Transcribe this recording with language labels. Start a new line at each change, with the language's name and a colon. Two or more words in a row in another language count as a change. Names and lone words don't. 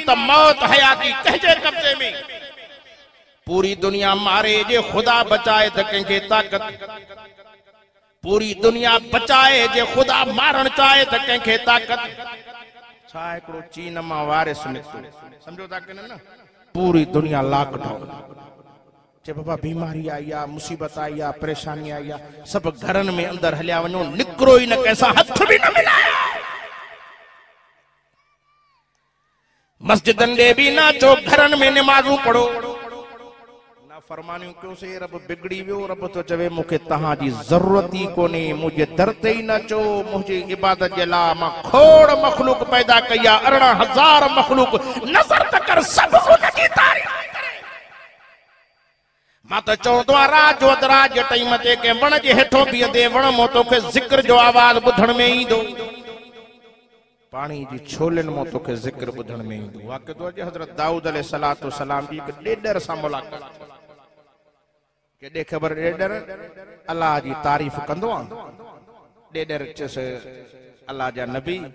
Sindhi: त मौत हयाती कंहिंजे कब्ज़े में पूरी दुनिया मारे जे खुदा बचाए त कंहिंखे ताक़त पूरी दुनिया बचाए जे खुदा मारण चाहे त कंहिंखे ताक़त छा हिकिड़ो चीन मां वारिस निकितो समझो था कि न पूरी दुनिया लॉकडाउन चे बाबा बीमारी आई आहे मुसीबत आई आहे परेशानी आई आहे सब घरनि में अंदर हलिया वञो निकिरो ई न कंहिंसां हथ बि न मिलायो मस्जिदनि ॾे बि न अचो घरनि में नमाज़ूं पढ़ो फरमानियूं क्यों से रब बिगड़ी वियो रब तो चवे मूंखे तहां जी ज़रूरत ई कोन्हे मुंहिंजे दर ते ई न अचो मुंहिंजी इबादत जे लाइ मां खोड़ मखलूक पैदा कई आहे 18,000 मखलूक नज़र त कर सब उनजी तारीफ़ करे मां त चवंदो आहियां रात जो रात जे टाइम ते के वण जे हेठों बीहंदे वण मां तोखे ज़िक्र जो आवाज़ ॿुधण में ईंदो पानी जी छोलनि मां तोखे ज़िक्र ॿुधण में ईंदो वाक़ई तो अॼु हज़रत दाऊद
Arabic: عليه الصلاة والسلام
Sindhi: जी हिकु ॾेॾर सां मुलाक़ात केॾे ख़बर ॾेॾर अल्लाह जी तारीफ़ कंदो आहे ॾेॾर चयसि अल्लाह जा नबी